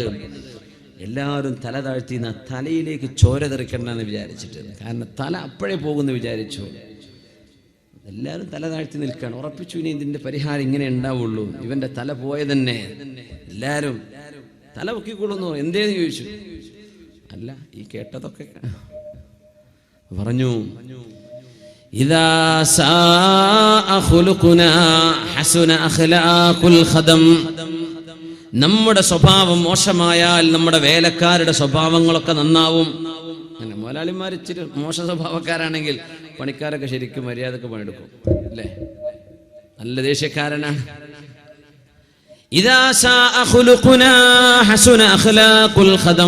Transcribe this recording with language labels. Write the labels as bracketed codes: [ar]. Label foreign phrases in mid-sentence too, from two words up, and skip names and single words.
[ml] എല്ലാവരും തല താഴ്ത്തി തലയിലേക്ക് ചോര തെറിക്കണ്ടെന്ന് വിചാരിച്ചിട്ട്, കാരണം തല അപ്പോഴേ പോകുന്നു വിചാരിച്ചു. എല്ലാവരും തല താഴ്ത്തി നിൽക്കുകയാണ്. ഉറപ്പിച്ചു, ഇനി ഇതിന്റെ പരിഹാരം ഇങ്ങനെ ഉണ്ടാവുള്ളൂ. ഇവന്റെ തല പോയ തന്നെ. എല്ലാവരും തല പൊക്കിക്കൊള്ളുന്നു. എന്തേന്ന് ചോദിച്ചു. അല്ല, ഈ കേട്ടതൊക്കെ പറഞ്ഞു. [ar] إذا ساء خلقنا حسن أخلاق الخدم. [ml] നമ്മുടെ സ്വഭാവം മോശമായാൽ നമ്മുടെ വേലക്കാരുടെ സ്വഭാവങ്ങളൊക്കെ നന്നാവും. അങ്ങനെ മുതലാളിമാർ ഇച്ചിരി മോശ സ്വഭാവക്കാരാണെങ്കിൽ പണിക്കാരൊക്കെ ശരിക്കും മര്യാദക്ക് പണിയെടുക്കും, അല്ലേ? നല്ല ദേഷ്യക്കാരനാണ്. [ar] إذا ساء خلقنا حسن أخلاق الخدم.